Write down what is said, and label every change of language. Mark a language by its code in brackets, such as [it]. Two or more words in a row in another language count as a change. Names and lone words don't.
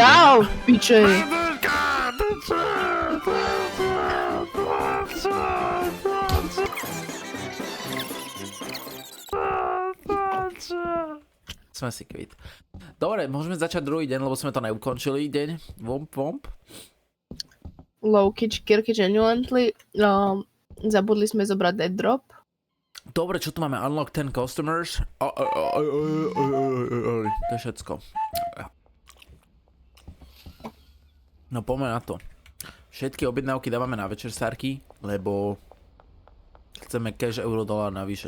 [sk] Jau, piče. Sme si kvít. Dobre, môžeme začať druhý deň, lebo sme to neukončili deň. Vomp. [en] Low-key, Kirky, genuinely. [sk] Zabudli sme zobrať [en] dead drop. [sk] Dobre, čo tu máme? [en] Unlock 10 customers. [sk] To je všetko. No poďme na to. Všetky objednávky dávame na večersárky, lebo chceme cash euro-dolár navyše.